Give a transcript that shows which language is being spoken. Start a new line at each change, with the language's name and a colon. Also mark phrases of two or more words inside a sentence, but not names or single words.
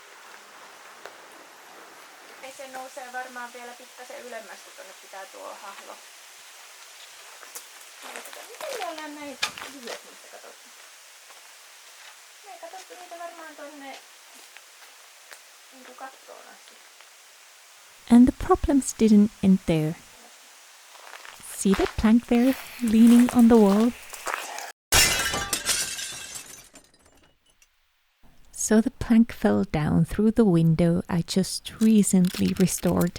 Finnish: Ei se nousee varmaan vielä pikkasen ylemmäs, kun tonne pitää tuo hahlo. Miten me ollaan näin lyhyet niistä katsottu? Me ei katsottu niitä varmaan tonne niinku kattoon asti.
English: And the problems didn't end there. See that plank there, leaning on the wall? So the plank fell down through the window I just recently restored.